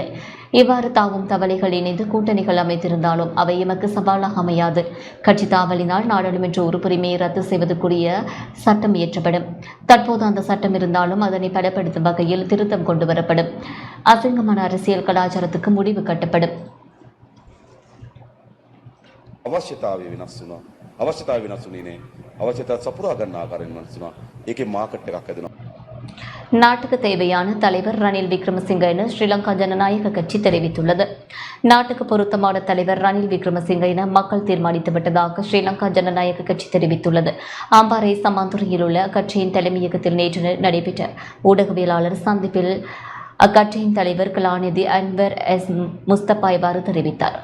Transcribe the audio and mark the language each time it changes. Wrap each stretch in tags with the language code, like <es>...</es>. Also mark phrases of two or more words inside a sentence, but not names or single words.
<ta>இவ்வாறு தாவும் தவளைகள் இணைந்து கூட்டணிகள் அமைத்திருந்தாலும் அவை எமக்கு சவாலாக அமையாது. கட்சி தாவலினால் நாடாளுமன்ற உறுப்புரிமையை ரத்து செய்வதற்குரிய சட்டம் இயற்றப்படும். தற்போது அந்த சட்டம் இருந்தாலும் அதனை பலப்படுத்தும் வகையில் திருத்தம் கொண்டுவரப்படும். அசிங்கமான அரசியல் கலாச்சாரத்துக்கு முடிவு கட்டப்படும்.</ta> <si>අවශ්‍යතාවය වෙනස් වුණා. අවශ්‍යතාවය වෙනස් වුණේ නෑ. අවශ්‍යතාව සපුරා ගන්න ආකාරයෙන් වෙනස් වුණා. ඒකේ මාකට් එකක් හැදෙනවා.</si> <ta>நாட்டுக்கு தேவையான தலைவர் ரணில் விக்ரமசிங்க என ஸ்ரீலங்கா ஜனநாயக கட்சி தெரிவித்துள்ளது. நாட்டுக்கு பொருத்தமான தலைவர் ரணில் விக்ரமசிங்க என மக்கள் தீர்மானித்து விட்டதாக ஸ்ரீலங்கா ஜனநாயக கட்சி தெரிவித்துள்ளது. அம்பாறை சமாந்துறையில் உள்ள அக்கட்சியின் தலைமையகத்தில் நேற்று நடைபெற்ற ஊடகவியலாளர் சந்திப்பில் அக்கட்சியின் தலைவர் கலாநிதி அன்வர் எஸ் முஸ்தபா இவ்வாறு தெரிவித்தார்.</ta>